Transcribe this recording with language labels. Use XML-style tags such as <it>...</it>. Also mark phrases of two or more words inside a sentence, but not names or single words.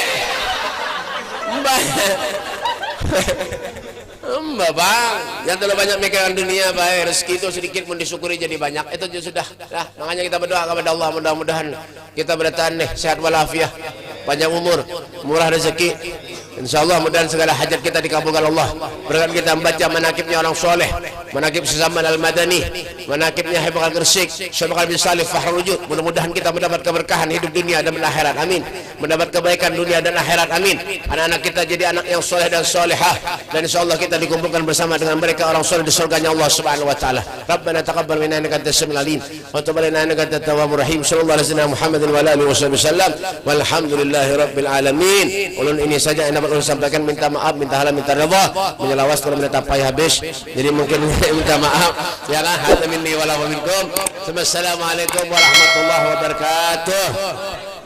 <bjn>Bang, yang terlalu banyak mikiran dunia baik rezeki itu sedikit pun disyukuri jadi banyak itu sudah. Nah, makanya kita berdoa kepada Allah mudah-mudahan kita bertahan nih sehat walafiat, panjang umur, murah rezeki. Insyaallah mudah segala hajat kita dikabulkan Allah. Berkat kita membaca manakibnya orang soleh, manakib Zaman Al-Madani, manakibnya Habib Al-Gresik, Syekh bin Salih Fahrul Wujud. Mudah-mudahan kita mendapat keberkahan hidup dunia dan akhirat. Amin. Mendapat kebaikan dunia dan akhirat. Amin. Anak-anak kita jadi anak yang soleh dan solehah, dan insyaallah kita dikumpulkan bersama dengan mereka orang soleh di surganya Allah</bjn> <ar>سبحانه وتعالى. ربنا تقبل منا إنك أنت السميع العليم وتب علينا إنك أنت التواب الرحيم. صلى الله عليه وسلم محمد وآله وسلم. والحمد لله رب العالمين.</ar> <bjn>Ulun ini saja yang dapat ulun sampaikan. Minta maaf, minta halal, minta redha. Menyelawas kalau menetapai habis. Jadi mungkin minta maaf. Ya kan?</bjn> <ar>هذا مني وله منكم. السلام عليكم ورحمة الله وبركاته.</ar>